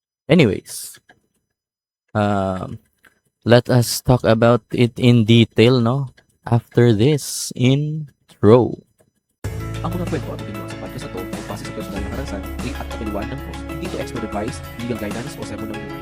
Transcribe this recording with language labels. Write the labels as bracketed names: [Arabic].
[English] Anyways, um, let us talk about it in detail, no? After this intro. [Filipino] Ang mga kwento at opinion sa podcast na to ay base sa personal na karanasan, faith at kapiliwan ng host. Hindi to expert advice, legal guidance o sermon ng buhay.